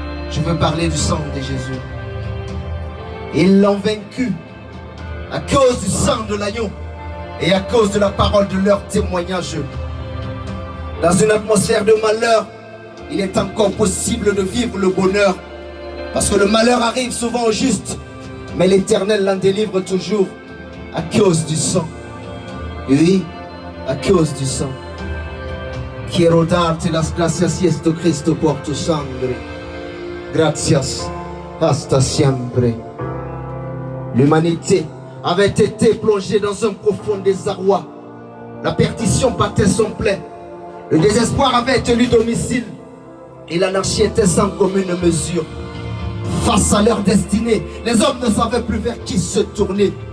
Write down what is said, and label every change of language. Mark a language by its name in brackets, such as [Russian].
[French] Je veux parler du sang de Jésus. Ils l'ont vaincu à cause du sang de l'agneau et à cause de la parole de leur témoignage. Dans une atmosphère de malheur, il est encore possible de vivre le bonheur. Parce que le malheur arrive souvent au juste, mais l'Éternel l'en délivre toujours à cause du sang. Oui, à cause du sang. [Spanish] Quiero darte las gracias, Jesucristo, Cristo, por tu sangre. Gracias hasta siempre. [French] L'humanité avait été plongée dans un profond désarroi. La perdition battait son plein. Le désespoir avait tenu domicile et l'anarchie était sans commune mesure. Face à leur destinée, les hommes ne savaient plus vers qui se tourner.